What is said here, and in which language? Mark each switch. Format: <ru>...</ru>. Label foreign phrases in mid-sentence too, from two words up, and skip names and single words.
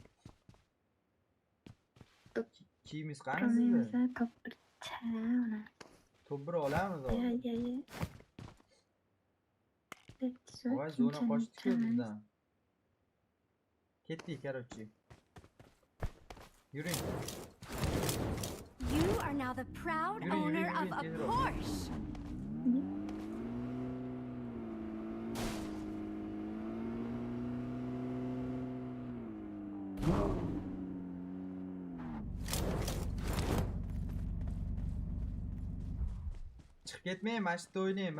<uz>Kiyimiz qani sizda? Qilmaymiz, to'pircha uni. To'pir olamiz Ya, hozir. ya, ya. Voy, zona qochdi-ku bizdan. Ketdik, короче. Yuring.</uz> <en>You are now the proud</en> <uz>Yürü, yürü,</uz> <en>owner</en> <uz>yürü,</uz> <en>of a</en> <uz>yürü.</uz> <en>Porsche.</en> <uz>Chiqib ketmang, mana shu yerda o'ynang.</uz>